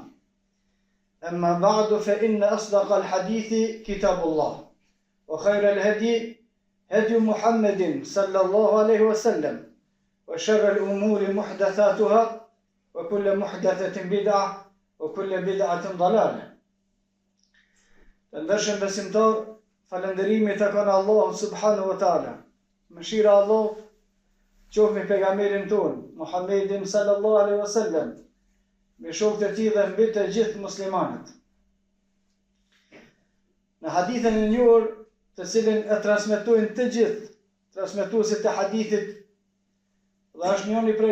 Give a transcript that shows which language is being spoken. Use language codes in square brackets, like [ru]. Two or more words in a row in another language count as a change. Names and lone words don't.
[ar] أما بعد، فإن أصدق الحديث كتاب الله، وخير الهدي هدي محمد صلى الله عليه وسلم، وشر الأمور محدثاتها، وكل محدثة بدعة وكل بدعة ضلالة. [sq] Të besimtar, falënderimi të kanë Allahu [ar] سبحانه وتعالى. [sq] Mëshira Allah qoftë me pejgamberin ton, Muhammedin [ar] صلى الله عليه وسلم, [sq] me shokët e tij dhe mbi të gjithë muslimanët. Në hadithën e njohur, të cilën e transmetojnë të gjithë transmetuesit e hadithit, dhe është njëri prej